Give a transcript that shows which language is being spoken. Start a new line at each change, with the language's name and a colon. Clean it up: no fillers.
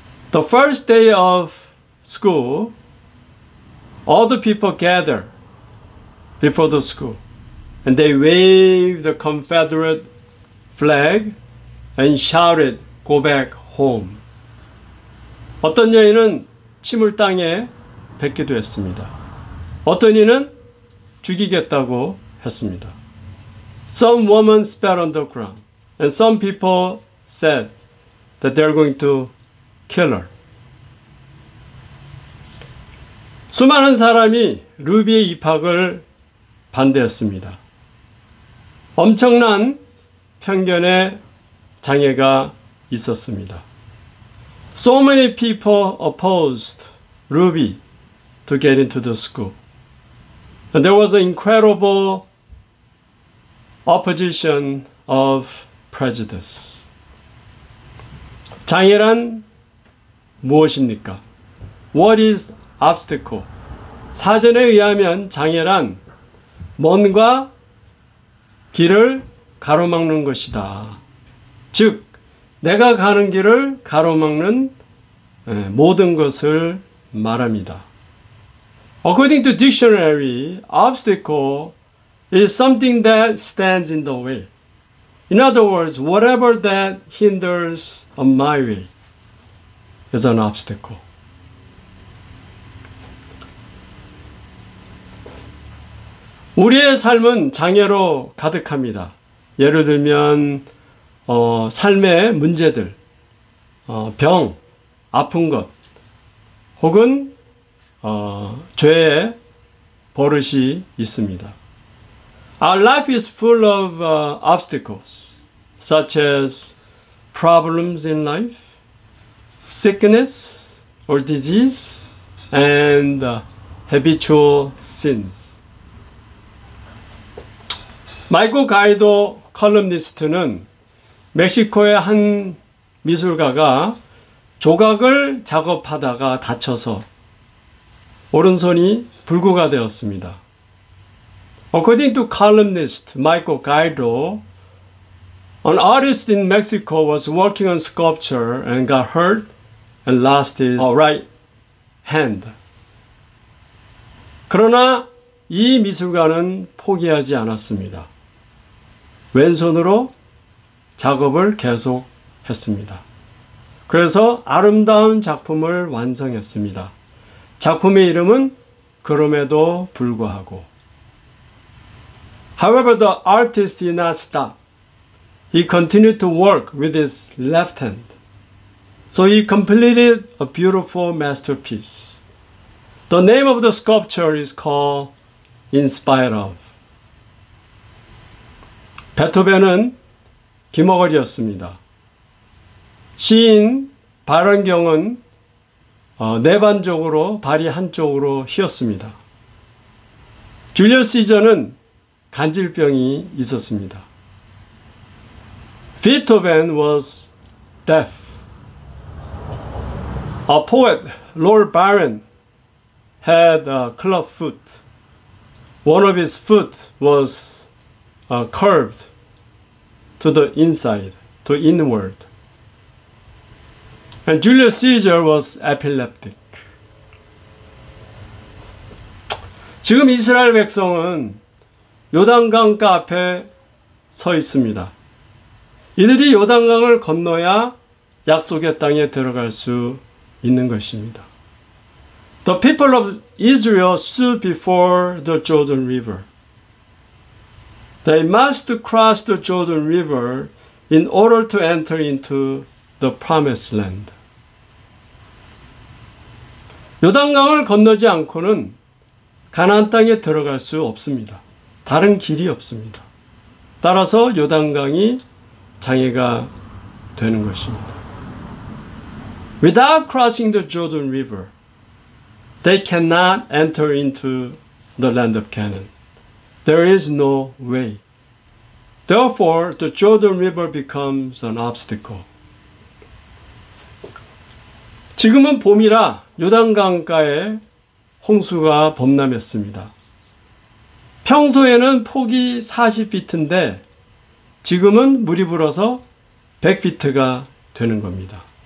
English: The first day of school, all the people gathered before the school, and they waved the Confederate flag and shouted, "Go back home."
Korean: 어떤 여인은 침을 땅에 뱉기도 했습니다. 어떤 이는 죽이겠다고 했습니다.
English: Some women spat on the ground, and some people said that they're going to kill her.
Korean: 수많은 사람이 루비의 입학을 반대했습니다. 엄청난 편견의 장애가 있었습니다.
English: So many people opposed Ruby to get into the school. And there was an incredible opposition of prejudice.
Korean: 장애란 무엇입니까?
English: What is obstacle?
Korean: 사전에 의하면 장애란 뭔가 길을 가로막는 것이다. 즉, 내가 가는 길을 가로막는 모든 것을 말합니다.
English: According to dictionary, obstacle is something that stands in the way. In other words, whatever that hinders on my way is an obstacle.
Korean: 우리의 삶은 장애로 가득합니다. 예를 들면 삶의 문제들, 병, 아픈 것, 혹은 죄의 버릇이 있습니다.
English: Our life is full of obstacles, such as problems in life, sickness or disease, and habitual sins.
Korean: 마이코 가이도 컬럼니스트는 멕시코의 한 미술가가 조각을 작업하다가 다쳐서 오른손이 불구가 되었습니다.
English: According to columnist Michael Guido, an artist in Mexico was working on sculpture and got hurt and lost his right hand.
Korean: 그러나 이 미술가는 포기하지 않았습니다. 왼손으로 작업을 계속했습니다. 그래서 아름다운 작품을 완성했습니다. 작품의 이름은 그럼에도 불구하고.
English: However, the artist did not stop. He continued to work with his left hand. So he completed a beautiful masterpiece. The name of the sculpture is called In Spite of.
Korean: 베토벤은 귀머거리였습니다. 시인 발원경은 내반적으로 발이 한쪽으로 휘었습니다. 줄리어스 시저는 간질병이 있었습니다.
English: Beethoven was death. A poet, Lord Byron, had a club foot. One of his foot was curved to the inside, to inward. And Julius Caesar was epileptic.
Korean: 지금 이스라엘 백성은 요단강가 앞에 서 있습니다. 이들이 요단강을 건너야 약속의 땅에 들어갈 수 있는 것입니다.
English: The people of Israel stood before the Jordan River. They must cross the Jordan River in order to enter into the promised land.
Korean: 요단강을 건너지 않고는 가나안 땅에 들어갈 수 없습니다. 다른 길이 없습니다. 따라서 요단강이 장애가 되는 것입니다.
English: Without crossing the Jordan River, they cannot enter into the land of Canaan. There is no way. Therefore, the Jordan River becomes an obstacle.
Korean: 지금은 봄이라 요단강가에 홍수가 범람했습니다. 평소에는 폭이 40피트인데 지금은 물이 불어서 100피트가 되는 겁니다.